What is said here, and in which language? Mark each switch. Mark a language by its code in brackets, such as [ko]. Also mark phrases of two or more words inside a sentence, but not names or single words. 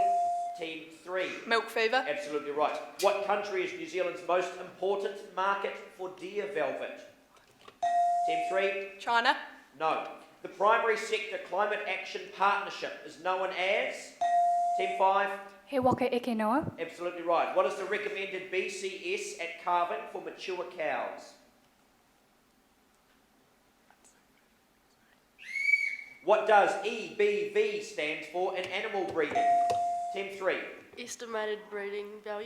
[en] Team 3. Milk fever. Absolutely right. What country is New Zealand's most important market for deer velvet? Team 3. China. No. The primary sector climate action partnership is known as? Team 5. He waka eke noa. Absolutely right. What is the recommended BCS at calving for mature cows? What does EBV stand for in animal breeding? Team 3. Estimated breeding value.